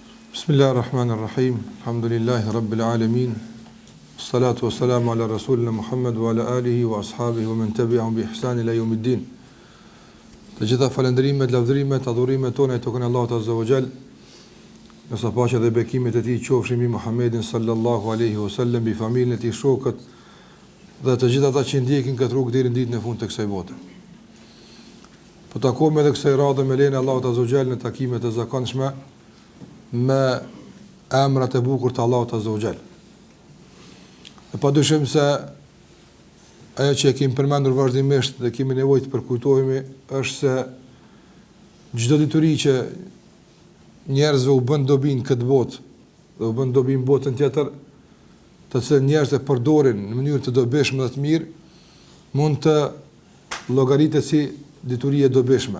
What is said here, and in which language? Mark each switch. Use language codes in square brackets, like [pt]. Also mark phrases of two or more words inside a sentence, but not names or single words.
[ar] بسم الله الرحمن الرحيم. الحمد لله رب العالمين. الصلاة والسلام على رسولنا محمد وعلى آله وأصحابه ومن تبعهم بإحسان إلى يوم الدين. [sq] Të gjitha falënderimet, lavdërimet, adhurimet tona i takojnë Allahut [ar] عز وجل. [sq] Nësa paqja dhe bekimet e tij qofshin mbi Muhammedin [ar] صلى الله عليه وسلم, [sq] bi familjen e tij, shokët dhe të gjithë ata që ndjekin këtë rrugë deri në ditën e fundit të kësaj bote. Po takojmë edhe kësaj radhe me lejen e Allahut [ar] عز وجل [sq] në takimet e zakonshme me emrat e bukur të Allahut [ar] عز وجل. [sq] E padyshim se ajo që e kemi përmendur vazhdimisht dhe kemi nevojë të përkujtohemi është se çdo dituri që njerëzve u bën dobi në këtë botë dhe u bën dobi në botën tjetër, të cilën njerëzit e përdorin në mënyrë të dobishme dhe të mirë, mund të llogaritet si dituri e dobishme.